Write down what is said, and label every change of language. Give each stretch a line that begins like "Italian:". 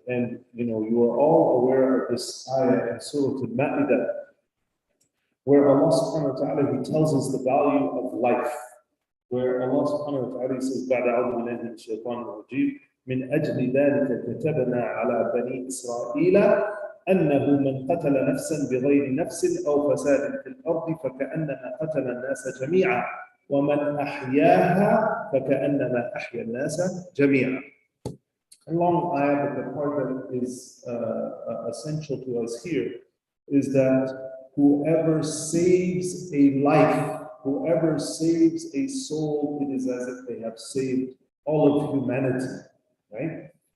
English: And, you are all aware of this ayah in Surah Al-Ma'idah, where Allah subhanahu wa ta'ala, He tells us the value of life. Where Allah subhanahu wa ta'ala says,
Arabic: بعد أعوذ بالله من الشيطان الرجيم من أجل ذلك كتبنا على بني إسرائيل أنه من قتل نفسا بغير نفس أو فساد في الأرض فكأنما قتل الناس جميعا ومن أحياها فكأنما أحيا الناس جميعا.
English: A long ayah, but the part that is essential to us here is that whoever saves a life, whoever saves a soul, it is as if they have saved all of humanity, right?